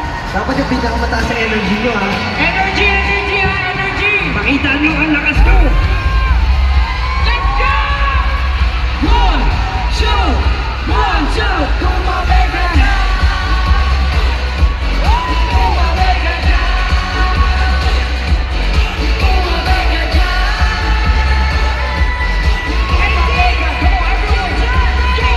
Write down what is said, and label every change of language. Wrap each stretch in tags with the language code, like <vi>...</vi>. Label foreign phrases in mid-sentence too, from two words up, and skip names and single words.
<tl>Dapat yung pinakamataas sa energy nyo, ha?</tl> <en>Energy, energy, ha, energy!</en> <tl>Pakita nyo ang lakas ko!</tl> <en>Let's go! One, two, one, two! Come on, baby! Come on, baby! Come on, baby! Come on, baby! Come on, everyone! Go!</en>